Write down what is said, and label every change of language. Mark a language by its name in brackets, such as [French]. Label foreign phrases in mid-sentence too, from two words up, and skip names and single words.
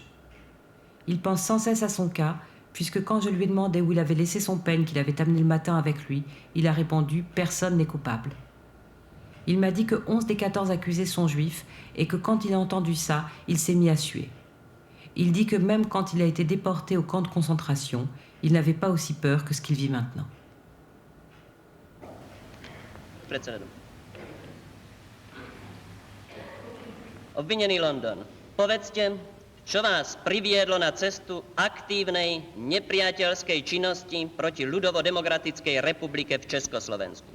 [French] Il pense sans cesse à son cas, puisque quand je lui ai demandé où il avait laissé son peigne qu'il avait amené le matin avec lui, il a répondu « personne n'est coupable ». Il m'a dit que 11 des 14 accusés sont juifs et que quand il a entendu ça, il s'est mis à suer. Il dit que même quand il a été déporté au camp de concentration, il n'avait pas aussi peur que ce qu'il vit maintenant. [Slovak] Obvinený London, povedzte, čo vás priviedlo na cestu aktívnej nepriateľskej činnosti proti Ľudovo-demokratickej republike v Československu?